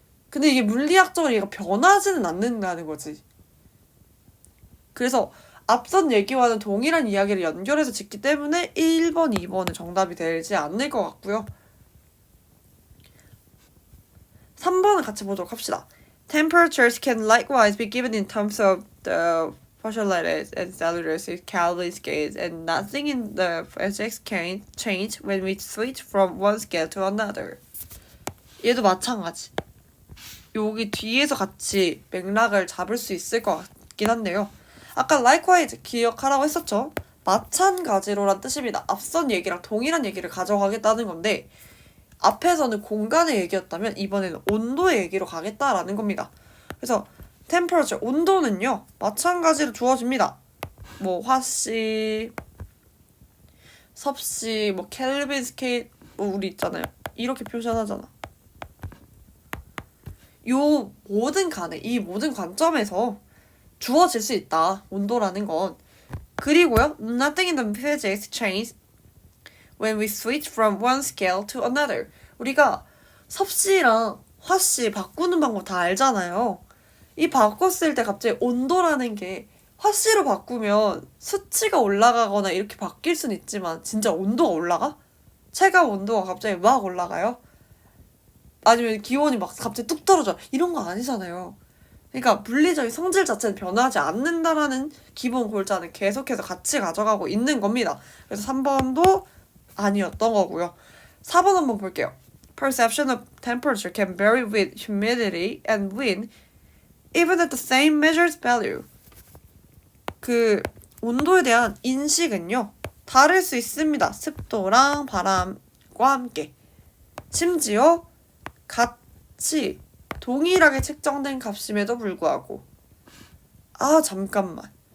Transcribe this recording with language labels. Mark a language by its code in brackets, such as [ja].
[ko] 근데 이게 물리학적으로 얘가 변하지는 않는다는 거지. 그래서 앞선 얘기와는 동일한 이야기를 연결해서 짓기 때문에 1번, 2번은 정답이 되지 않을 것 같고요. 3번을 같이 보도록 합시다. [en] Temperatures can likewise be given in terms of the postulated and cellulose Kelvin scales, and nothing in the physics can change when we switch from one scale to another. [ko] 얘도 마찬가지. 여기 뒤에서 같이 맥락을 잡을 수 있을 것 같긴 한데요. 아까 likewise 기억하라고 했었죠. 마찬가지로란 뜻입니다. 앞선 얘기랑 동일한 얘기를 가져가겠다는 건데 앞에서는 공간의 얘기였다면 이번에는 온도의 얘기로 가겠다라는 겁니다. 그래서 temperature, 온도는요. 마찬가지로 주어집니다. 뭐 화씨, 섭씨, 뭐 켈빈 스케일 뭐 우리 있잖아요. 이렇게 표현하잖아. 요 모든 간에 이 모든 관점에서 주어질 수 있다. 온도라는 건. 그리고요. [en] Nothing in the physics changes when we switch from one scale to another. [ko] 우리가 섭씨랑 화씨 바꾸는 방법 다 알잖아요. 이 바꿨을 때 갑자기 온도라는 게 화씨로 바꾸면 수치가 올라가거나 이렇게 바뀔 수는 있지만 진짜 온도가 올라가? 체감 온도가 갑자기 막 올라가요? 아니면 기온이 막 갑자기 뚝 떨어져. 이런 거 아니잖아요. 그러니까 물리적인 성질 자체는 변하지 않는다라는 기본 골자는 계속해서 같이 가져가고 있는 겁니다. 그래서 3번도 아니었던 거고요. 4번 한번 볼게요. [en] Perception of temperature can vary with humidity and wind even at the same measured value. [ko] 그 온도에 대한 인식은요. 다를 수 있습니다. 습도랑 바람과 함께. 심지어 같이 동일하게 책정된 값임에도 불구하고. 아 잠깐만.